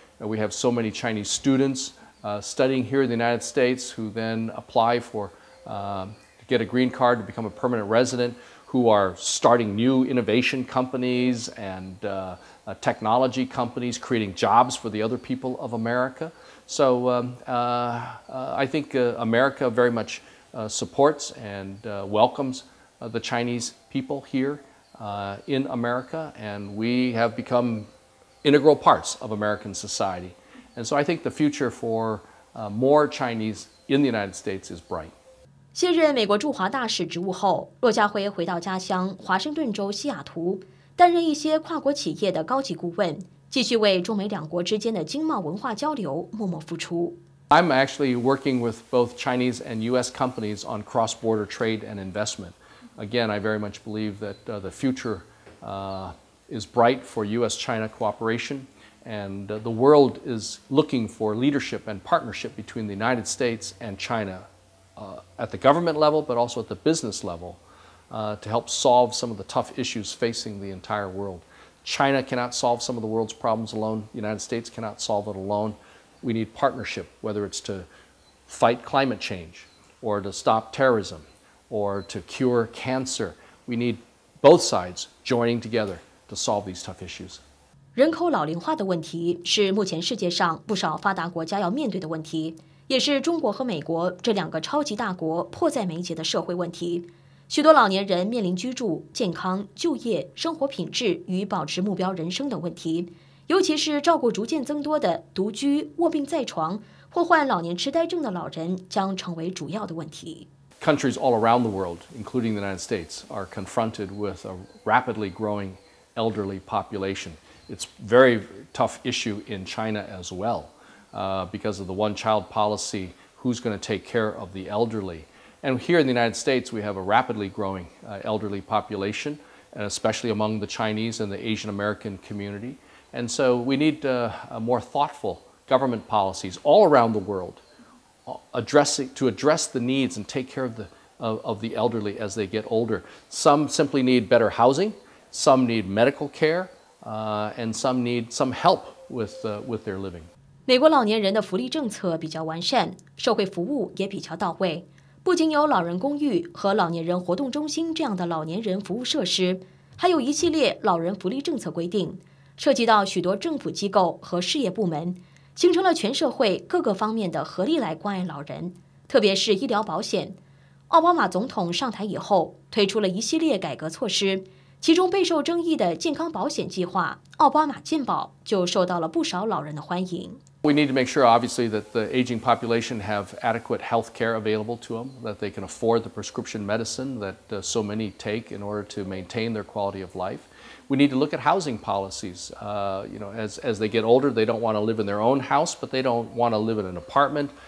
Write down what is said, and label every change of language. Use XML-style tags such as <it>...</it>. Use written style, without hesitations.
<en>We have so many Chinese students studying here in the United States who then apply for to get a green card to become a permanent resident, who are starting new innovation companies and technology companies, creating jobs for the other people of America. So I think America very much supports and welcomes the Chinese people here in America, and we have become integral parts of American society. And so I think the future for more Chinese in the United States is bright.</en> <zh>卸任美国驻华大使职务后，骆家辉回到家乡华盛顿州西雅图，担任一些跨国企业的高级顾问，继续为中美两国之间的经贸文化交流默默付出。</zh> <en>I'm actually working with both Chinese and U.S. companies on cross-border trade and investment. Again, I very much believe that the future is bright for U.S.-China cooperation, and the world is looking for leadership and partnership between the United States and China at the government level, but also at the business level, to help solve some of the tough issues facing the entire world. China cannot solve some of the world's problems alone. The United States cannot solve it alone. We need partnership, whether it's to fight climate change, or to stop terrorism, or to cure cancer. We need both sides joining together to solve these tough issues.</en> <zh>人口老龄化的问题是目前世界上不少发达国家要面对的问题，也是中国和美国这两个超级大国迫在眉睫的社会问题。许多老年人面临居住、健康、就业、生活品质与保持目标人生等问题，尤其是照顾逐渐增多的独居、卧病在床或患老年痴呆症的老人，将成为主要的问题。</zh> <en>Countries all around the world, including the United States, are confronted with a rapidly growing elderly population. It's a very tough issue in China as well because of the one-child policy. Who's going to take care of the elderly? And here in the United States, we have a rapidly growing elderly population, and especially among the Chinese and the Asian American community. And so we need more thoughtful government policies all around the world to address the needs and take care of the elderly as they get older. Some simply need better housing, some need medical care, and some need some help with their living.</en> <zh>美国老年人的福利政策比较完善，社会服务也比较到位。不仅有老人公寓和老年人活动中心这样的老年人服务设施，还有一系列老人福利政策规定，涉及到许多政府机构和事业部门，形成了全社会各个方面的合力来关爱老人，特别是医疗保险。奥巴马总统上台以后，推出了一系列改革措施，其中备受争议的健康保险计划——奥巴马健保，就受到了不少老人的欢迎。</zh> <en>We need to make sure, obviously, that the aging population have adequate health care available to them, that they can afford the prescription medicine that so many take in order to maintain their quality of life. We need to look at housing policies. As they get older, they don't want to live in their own house, but they don't want to live in an apartment.</en>